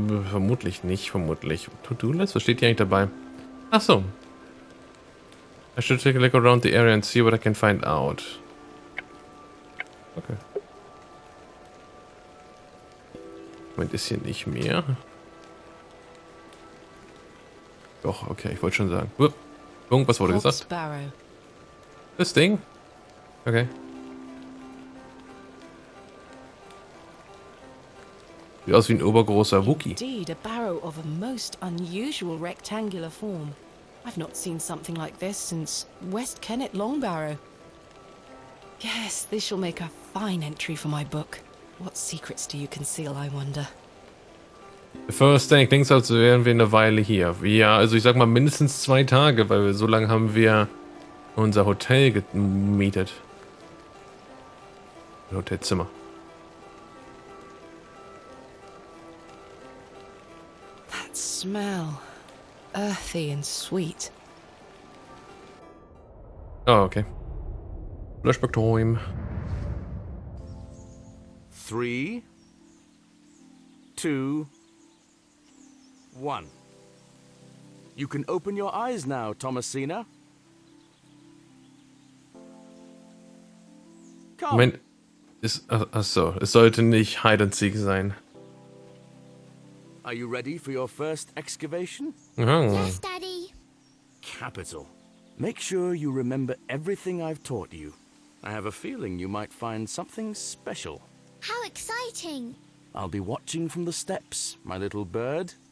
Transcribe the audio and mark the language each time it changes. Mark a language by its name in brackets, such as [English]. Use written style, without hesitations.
[German] Vermutlich nicht, vermutlich. To-Do-List? Was steht hier eigentlich dabei? Ach so. [English] I should take a look around the area and see what I can find out. Okay. [German] Moment, ist hier nicht mehr? Doch, okay, ich wollte schon sagen. Irgendwas wurde Hob's gesagt. Barrow. Das Ding? Okay. Sieht aus wie ein obergroßer Wookie. [English] Indeed, a barrow of a most unusual rectangular form. I've not seen something like this since West Kennet Long Barrow. Yes, this shall make a fine entry for my book. What secrets do you conceal, I wonder? The first thing, [German] klingt so, als wären wir eine Weile hier. Ja, also ich sag mal mindestens 2 Tage, weil wir so lange haben wir unser Hotel gemietet. Hotelzimmer. [English] That smell. Earthy and sweet. Oh, okay. Flashback time. 3, 2, 1. You can open your eyes now, Thomasina. Come. [German] Moment, achso, es sollte nicht Hide and Seek sein. [English] Are you ready for your first excavation? Oh. Yes, Daddy. Capital. Make sure you remember everything I've taught you. I have a feeling you might find something special. How exciting. I'll be watching from the steps, my little bird.